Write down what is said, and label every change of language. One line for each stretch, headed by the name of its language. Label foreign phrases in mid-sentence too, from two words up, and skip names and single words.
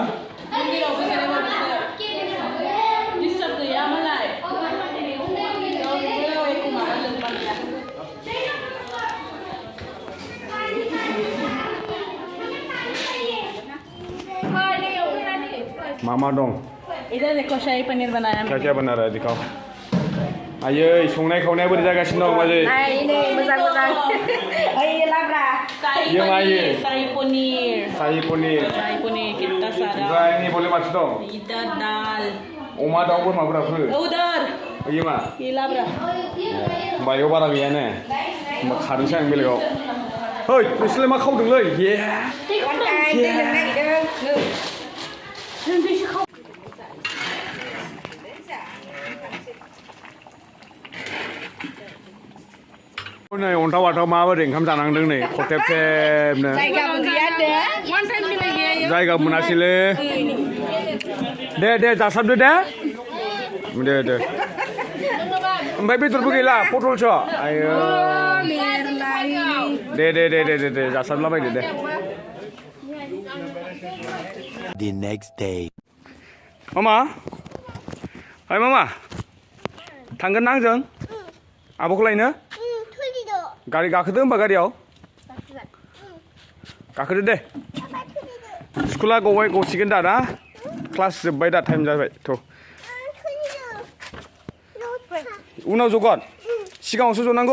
Bodo: मन्दिरावबो जिरायबायसो डिस्टार्ब गैया मालाय मा दं?
Hindi: इधर देखो शाही पनीर बनाया मैंने। क्या बना रहा है दिखाओ।
Bodo: आयै संनाय खावनाया बोरै जागासिनो दं बाजै? नै मोजां ओइ लाब्रा ये मा ये?
Hindi: शाही पनीर कितना सारा।
Bodo: ओमफ्राय नै बले माथो दं?
Hindi: इधर दाल
Bodo: अमा दाउ बोरमाफोराफोर
Hindi: उधर
Bodo: ये मा? ये लाब्रा होमबा बेयाव बारा गैया ने? होमबा खारनोसै आं बेलेगाव। है नोंसोरलाय मा खावदोंलै? नै अन्थाव बाथाव माबोरै ओंखाम जानांदों नै खथेब थेबनो। जायगा मोनासैलै। दे जासाबदो दे। ओमफ्राय बेदरबो गैला पटलसो। आयो दे जासाबलाबायदो दे।
English: The next day.
Bodo: मामा थांगोन ना आंजों आब'खौ लायनो? गारि गाखोदो होमबा गारियाव गाखोदो दे। स्कुला गसिगोन दा ना? क्लास जोब्बाय दा टाइम जाबाय थ' उनाव जगोन सिगाङावसो जनांगौ।